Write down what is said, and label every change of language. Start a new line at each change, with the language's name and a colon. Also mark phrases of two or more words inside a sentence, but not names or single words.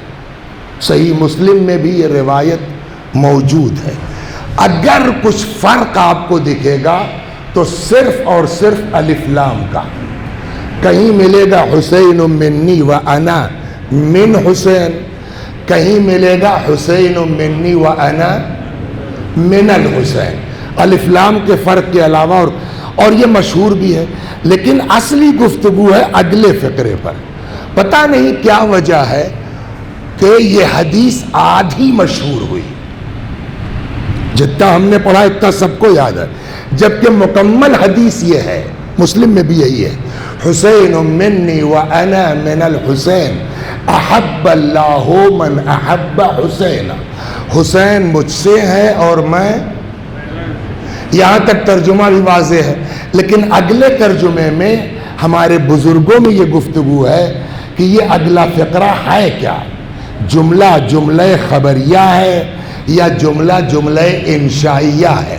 Urdu: صحیح مسلم میں بھی یہ روایت موجود ہے۔ اگر کچھ فرق آپ کو دکھے گا تو صرف اور صرف الف لام کا، کہیں ملے گا
Arabic: حسین منی و انا من حسین،
Urdu: کہیں ملے گا
Arabic: حسین منی و انا من الحسین،
Urdu: الف لام کے فرق کے علاوہ، اور یہ مشہور بھی ہے۔ لیکن اصلی گفتگو ہے اگلے فقرے پر۔ پتہ نہیں کیا وجہ ہے کہ یہ حدیث آدھی مشہور ہوئی، جتنا ہم نے پڑھا اتنا سب کو یاد ہے، جبکہ مکمل حدیث یہ ہے، مسلم میں بھی یہی ہے،
Arabic: حسین منی و انا من الحسین احب اللہ من احب حسین،
Urdu: حسین مجھ سے ہے اور میں، یہاں تک ترجمہ بھی واضح ہے۔ لیکن اگلے ترجمے میں ہمارے بزرگوں میں یہ گفتگو ہے کہ یہ اگلا فقرہ ہے کیا، جملہ خبریہ ہے یا جملہ انشائیہ ہے۔